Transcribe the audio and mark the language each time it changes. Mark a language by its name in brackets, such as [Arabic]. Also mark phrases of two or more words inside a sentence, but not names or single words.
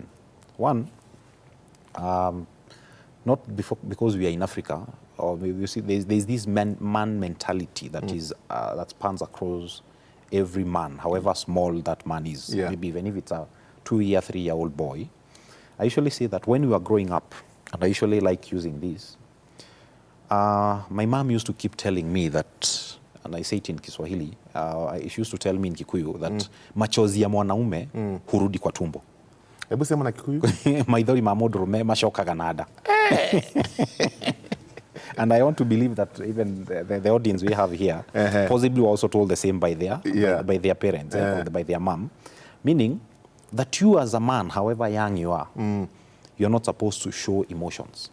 [English] One, not because we are in Africa, or you see there's this man mentality that is that spans across every man, however small that man is. Yeah. Maybe even if it's a 2-year, 3-year-old boy. I usually say that when we were growing up, and I usually like using this, my mom used to keep telling me that, and I say it in Kiswahili, she used to tell me in Kikuyu that [Swahili] machozi ya mwanaume hurudi kwa tumbo. Hebu sema na Kikuyu. [Kikuyu] Maithori ma mũndũrũme macokaga na nda. [English] And I want to believe that even the audience we have here possibly were also told the same by their parents, or by their mom. Meaning that you as a man, however young you are, you're not supposed to show emotions.